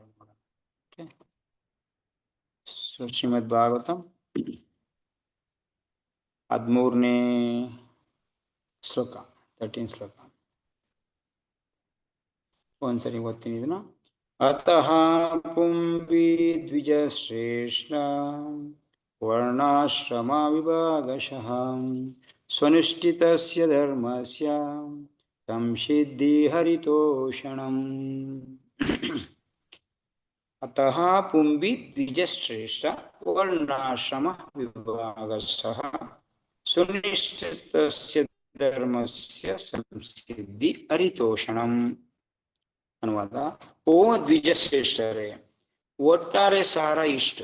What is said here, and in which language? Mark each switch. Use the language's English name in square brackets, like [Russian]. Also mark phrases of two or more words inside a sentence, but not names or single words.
[English] okay, so [Kannada] ಶ್ರೀಮದ್ ಭಾಗವತಂ 13ನೇ ಶ್ಲೋಕ, 13 ಶ್ಲೋಕ ಒಂದ್ಸರಿ ಓದ್ತೀನಿ ಇದನ್ನ. [Sanskrit] ಅತಃ ಪುಂಬಿ ದ್ವಿಜ ಶ್ರೇಷ್ಠ ವರ್ಣಾಶ್ರಮ ವಿಭಾಗಶಃ ಸ್ವನುಷ್ಠಿತಸ್ಯ ಧರ್ಮಸ್ಯ ಸಂಸಿದ್ಧಿ ಹರಿತೋಷಣಂ. ಅತಃ ಪುಂಬಿ ದ್ವಿಜ ಶ್ರೇಷ್ಠ ವರ್ಣಾಶ್ರಮ ವಿಭಾಗಶಃ ಸುನಿಶ್ಚಿತಸ್ಯ ಧರ್ಮಸ್ಯ ಸಂಸಿದ್ಧಿ ಹರಿತೋಷಣಂ. [Kannada] ಅನುವಾದ: ಓ ದ್ವಿಜ ಶ್ರೇಷ್ಠರೇ, ಒಟ್ಟಾರೆ ಸಾರ ಇಷ್ಟು.